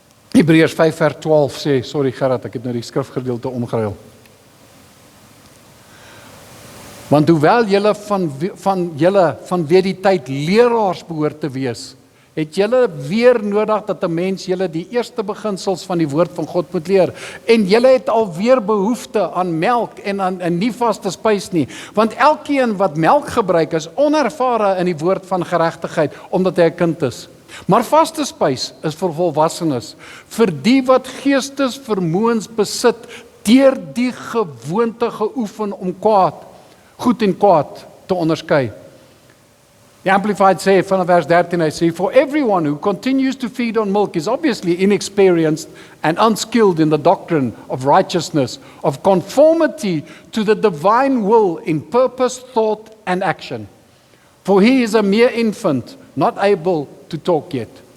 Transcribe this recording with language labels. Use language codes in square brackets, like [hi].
[af] Hebreërs 5 vers 12 sê, sorry Gerard, ek het nou die skrifgedeelte omgeruil. Want hoewel julle vanweë die tyd leraars behoort te wees, het julle weer nodig dat 'n mens julle die eerste beginsels van die woord van God moet leer. En julle het alweer behoefte aan melk en aan nie vaste spys nie. Want elkeen wat melk gebruik is onervare in die woord van geregtigheid, omdat hy 'n kind is. Maar vaste spys is vir volwassenes, vir die wat geestesvermoëns besit, deur die gewoonte geoefen om goed en kwaad te onderskei. [en] The Amplified [af] sê vanaf vers 13, hy sê, [en] for everyone who continues to feed on milk is obviously inexperienced and unskilled in the doctrine of righteousness, of conformity to the divine will in purpose, thought, and action. For he is a mere infant, not able to talk yet.